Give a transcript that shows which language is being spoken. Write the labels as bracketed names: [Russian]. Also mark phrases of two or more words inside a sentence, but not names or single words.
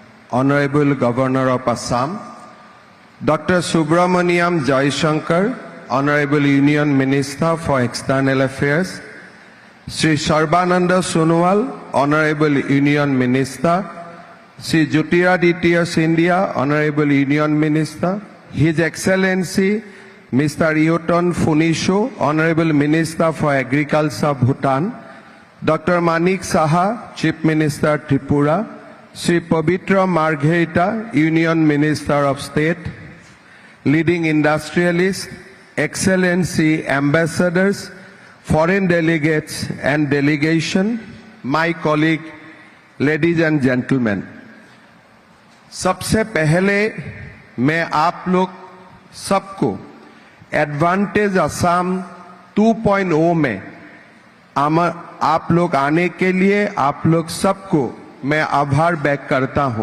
[English] Honorable Governor of Assam, Dr. Subramaniam Jaishankar, Honorable Union Minister for External Affairs, Sri Sarbananda Sonowal, Honorable Union Minister, Sri Jyotiraditya Scindia, Honorable Union Minister, His Excellency Mr. Eoton Phunisho, Honorable Minister for Agriculture of Bhutan, Dr. Manik Saha, Chief Minister Tripura, Sri Pavitra Margherita, Union Minister of State, leading industrialists, Excellency ambassadors, foreign delegates and delegation, my colleague, ladies and gentlemen. [Hindi] सबसे पहले मैं आप लोग सबको एडवांटेज असम 2.0 में आप लोग आने के लिए आप लोग सबको मैं आभार व्यक्त करता हूं।